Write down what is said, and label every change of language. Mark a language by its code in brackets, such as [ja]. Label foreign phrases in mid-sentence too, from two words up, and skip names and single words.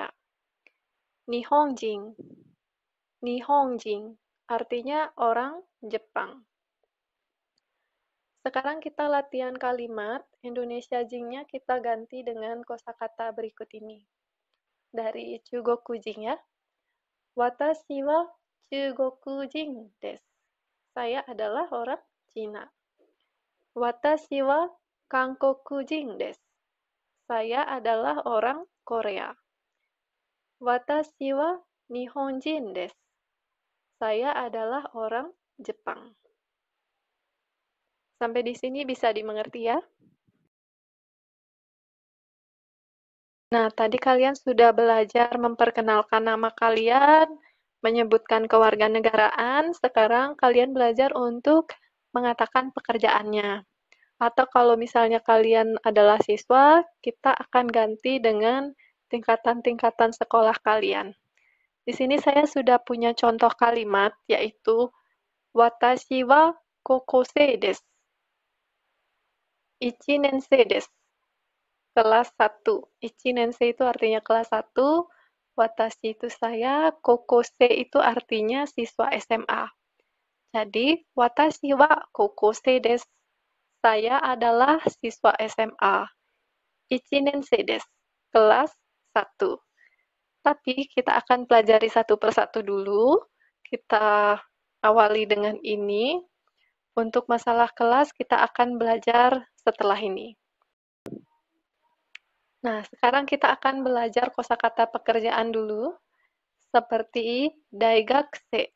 [id] Nihonjin. Nihonjin artinya orang Jepang. Sekarang kita latihan kalimat, Indonesia jingnya kita ganti dengan kosakata berikut ini. Dari Chugokujin ya. [ja] 私は中国人です. [id] Saya adalah orang Cina. [ja] 私は韓国人です. [id] Saya adalah orang Korea. [ja] 私は日本人です. [id] Saya adalah orang Jepang. Sampai di sini bisa dimengerti ya? Nah, tadi kalian sudah belajar memperkenalkan nama kalian, menyebutkan kewarganegaraan, sekarang kalian belajar untuk mengatakan pekerjaannya. Atau kalau misalnya kalian adalah siswa, kita akan ganti dengan tingkatan-tingkatan sekolah kalian. Di sini saya sudah punya contoh kalimat, yaitu [ja] 私は高校生です. 一年生です. [id] Kelas 1. [ja] 一年生 [id] itu artinya kelas 1. Watashi itu saya. Kokosei itu artinya siswa SMA. Jadi, [ja] 私は高校生です. [id] Saya adalah siswa SMA. [ja] 一年生です. [id] Kelas 1. Tapi kita akan pelajari satu persatu dulu. Kita awali dengan ini. Untuk masalah kelas, kita akan belajar setelah ini. Nah, sekarang kita akan belajar kosakata pekerjaan dulu, seperti daigakse.